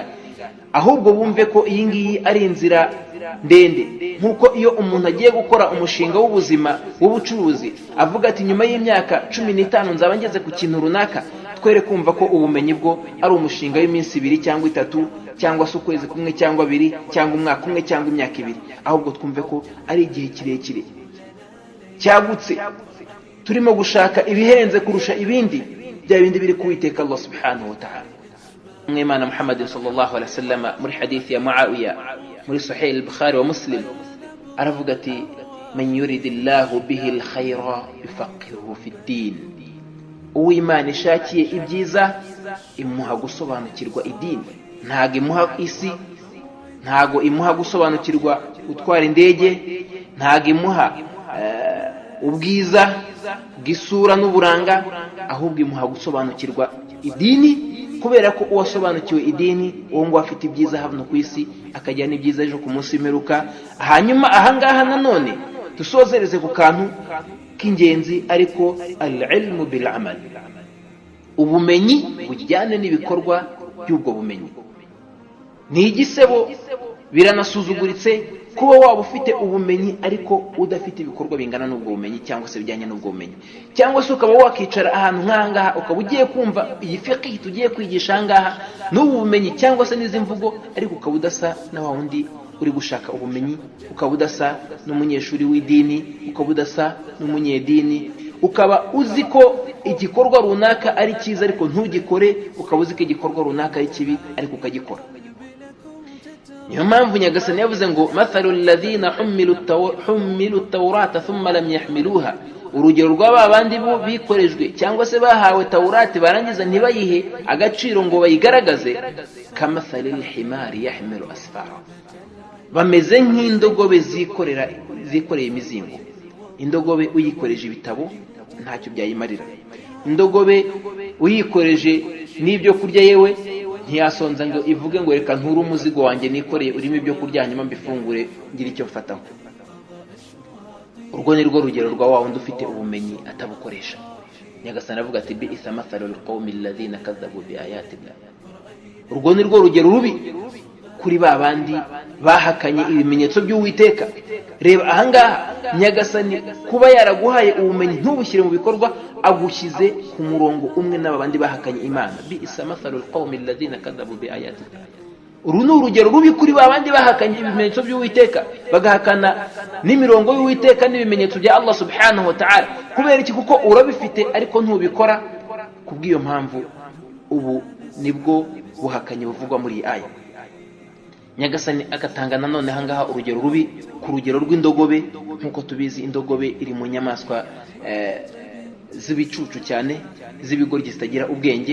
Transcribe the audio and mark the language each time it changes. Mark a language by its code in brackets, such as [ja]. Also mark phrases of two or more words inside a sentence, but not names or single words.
[rw] Ahubwo bumve ko iyi ngiyi ari inzira ndende, nkuko iyo umuntu agiye gukora umushinga w'ubuzima w'ubucuruzi avuga ati nyuma y'imyaka 15 nzaba ngeze ku kintu runaka, twere kumva ko ubumenyi bwo ari umushinga w'iminsi 2 cyangwa 3 cyangwa se ukwezi kumwe cyangwa 2 cyangwa umwaka umwe cyangwa imyaka 2, ahubwo twumve ko ari igihe kirekire cyagutse, turimo gushaka ibihenze kurusha ibindi, bya bindi biri kuwiteka [ar] الله سبحانه وتعالى. [rw] Imana Muhammad [ar] صلى الله عليه وسلم [rw] muri hadithi ya Muawiya muri Sahih al-Bukhari wa Muslim aravuga ati, [ar] من يرد الله به الخير يفقهه في الدين. [rw] Uwimana ishakiye ibyiza imuha gusobanukirwa idini. Ntago imuha isi, ntago imuha gusobanukirwa gutwara indege, ntago imuha ubwiza bw'isura n'uburanga, ahubwo imuha gusobanukirwa idini, kubera ko uwasobanukiwe idini uwo ngo afite ibyiza hano ku isi akajya n'ibyiza ejo ku munsi w'imperuka. Hanyuma ahangaha nanone dusozereze ku kantu k'ingenzi, ariko [ar] العلم بالعمل, [rw] ubumenyi bujyane n'ibikorwa by'ubwo bumenyi. Ni igisebo, biranasuzuguritse kuba waba ufite ubumenyi ariko udafite ibikorwa bingana n'ubwo bumenyi cyangwa se bijyanye n'ubwo bumenyi, cyangwa se ukaba wakicara ahantu nk'ahangaha ukaba ugiye kumva iyi fiqh tugiye kwigisha ahangaha n'ubu bumenyi cyangwa se n'izi mvugo, ariko ukaba udasa na wa wundi uri gushaka ubumenyi, ukaba udasa n'umunyeshuri w'idini, ukaba udasa n'umunyedini, ukaba uzi ko igikorwa runaka ari cyiza ariko ntugikore, ukaba uzi ko igikorwa runaka ari kibi ariko ukagikora. niyo mpamvu nyagasani yavuze ngo [ar] مثل الذين حملوا التوراة ثم لم يحملوها, [rw] urugero rw'aba bandi bo bikorejwe cyangwa se bahawe tawurati barangiza ntibayihe agaciro ngo bayigaragaze, [ar] كمثل الحمار يحمل أسفارا, [rw] bameze nk'indogobe zikoreye imizingo. Indogobe uyikoreje ibitabo ntacyo byayimarira, indogobe uyikoreje n'ibyo kurya yewe ntiyasonza ngo ivuge ngo reka nture umuzigo wanjye nikoreye urimo ibyo kurya hanyuma mbifungure ngira icyo mfataho. Urwo ni rwo rugero rwa wa wundi ufite ubumenyi atabukoresha. Nyagasani avuga ati [ar] بئس مثل القوم الذين كذبوا بآيات الله, [rw] urwo ni rwo rugero rubi kuri ba bandi bahakanye ibimenyetso by'Uwiteka. Reba ahangaha Nyagasani kuba yaraguhaye ubumenyi ntubushyire mu bikorwa, agushyize ku murongo umwe n'aba bandi bahakanye Imana. [ar] بئس مثل القوم الذين كذبوا بآيات الله, [rw] uru ni urugero rubi kuri ba bandi bahakanye ibimenyetso by'Uwiteka, bagahakana n'imirongo y'Uwiteka n'ibimenyetso bya [ar] الله سبحانه وتعالى. [rw] Kubera iki? Kuko urabifite ariko ntubikora. Kubw'iyo mpamvu ubu nibwo buhakanyi buvugwa muri iyi aya. Nyagasani agatanga nanone hangaha urugero rubi ku rugero rw'indogobe. Nk'uko tubizi indogobe iri mu nyamaswa z'ibicucu cyane, z'ibigoryi zitagira ubwenge.